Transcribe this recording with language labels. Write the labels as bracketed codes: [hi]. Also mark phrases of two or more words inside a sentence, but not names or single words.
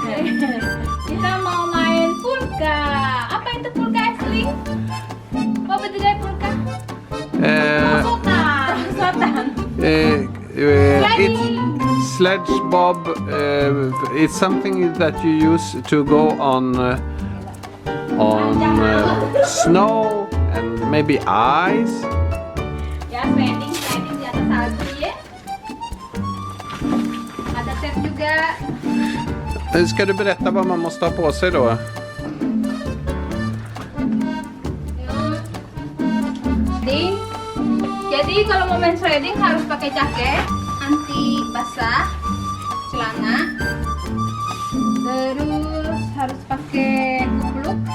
[id] Kita mau main pulka. Apa itu pulka, Asli? Apa bedanya pulka? Prosotan. Prosotan. [en] It's sledge bob. It's something that you use to go on snow and maybe ice. [id] Ya, sliding di atas salju ya. Ada set juga. [sv] Ska du berätta vad man måste ha på sig då? [id] Sliding. Jadi kalau mau main sliding harus pakai jaket anti basah, celana. Terus harus pakai kupluk.